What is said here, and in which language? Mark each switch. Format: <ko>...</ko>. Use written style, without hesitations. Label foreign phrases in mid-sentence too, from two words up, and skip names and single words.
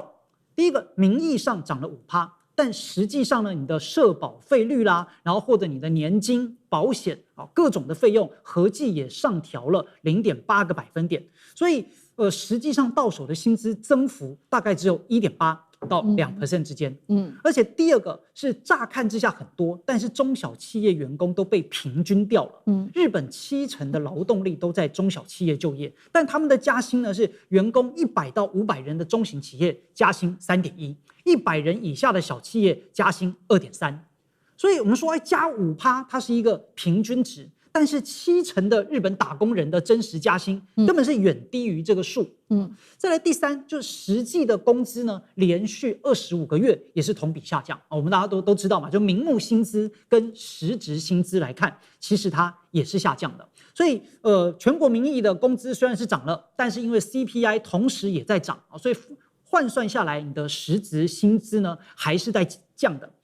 <zh>第一個，名義上漲了5%，但實際上呢，你的社保費率啦，然後或者你的年金、保險啊，各種的費用合計也上調了0.8個百分點，所以實際上到手的薪資增幅大概只有1.8%到2% 之間。而且第二個是乍看之下很多，但是中小企業員工都被平均掉了。日本70%的勞動力都在中小企業就業，但他們的加薪呢是員工100到500人的中型企業加薪3.1%，100人以下的小企業加薪2.3%。所以我們說加5%它是一個平均值。但是70%的日本打工人的真實加薪根本是遠低於這個數。再來第3，就是實際的工資呢，連續25個月也是同比下降。我們大家都知道嘛，就名目薪資跟實質薪資來看，其實它也是下降的。所以全國名義的工資雖然是漲了，但是因為 CPI 同時也在漲，所以換算下來，你的實質薪資呢還是在降的。</zh>